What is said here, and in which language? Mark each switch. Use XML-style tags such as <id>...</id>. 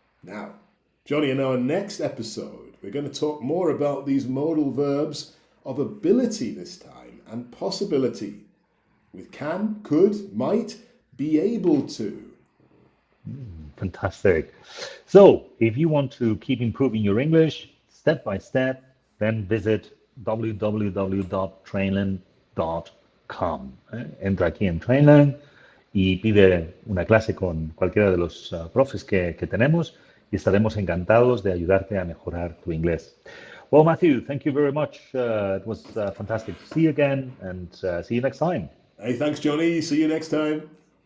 <en>Now, Johnny, in our next episode, we're going to talk more about these modal verbs of ability this time and possibility with can, could, might, be able to. Fantastic. So, if you want to keep improving your English step by step, then visit www.trainlang.com.</en> <es>Entra aquí en Trainlang y pide una clase con cualquiera de los profes que tenemos y estaremos encantados de ayudarte a mejorar tu inglés.</es> <en>Well, Matthew, thank you very much. It was fantastic to see you again and see you next time. Hey, thanks, Johnny. See you next time.</en>